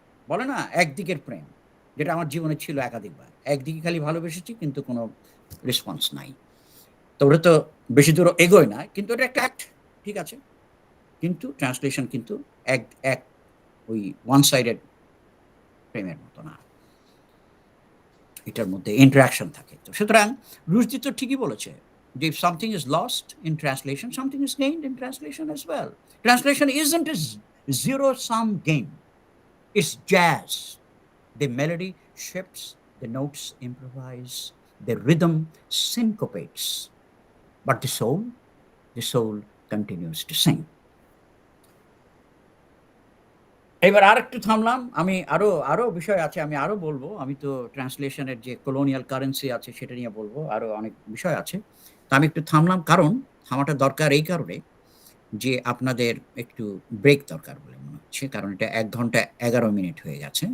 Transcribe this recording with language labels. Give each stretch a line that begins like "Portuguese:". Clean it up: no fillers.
Bangla: বলে না একদিকের প্রেম, যেটা আমার জীবনে ছিল একাধিকবার। একদিকে খালি ভালোবেসেছি কিন্তু কোনো রেসপন্স নাই, তো ওটা তো বেশি দূর এগোয় না, কিন্তু এটা একটা অ্যাক্ট, ঠিক আছে। কিন্তু ট্রান্সলেশন কিন্তু এক ওই ওয়ান সাইডেড প্রেমের মতো না, এটার মধ্যে ইন্টারাকশন থাকে। তো সুতরাং রুশদি তো ঠিকই বলেছে যে
English: if something is lost in translation, something is gained in translation as well. Translation isn't a zero-sum game. It's jazz. The melody shifts, the notes improvise, the rhythm syncopates, but the soul continues to sing.
Bangla: এবার আরেকটু থামলাম, আমি আরো বিষয় আছে, আমি আরো বলবো। আমি তো ট্রান্সলেশনের যে কলোনিয়াল কারেন্সি আছে সেটা নিয়ে বলবো, আরো অনেক বিষয় আছে। তো আমি একটু থামলাম, কারণ থামাটা দরকার এই কারণে যে আপনাদের একটু ব্রেক দরকার বলে মনে হচ্ছে, কারণ এটা 1 ঘন্টা 11 মিনিট হয়ে গেছে।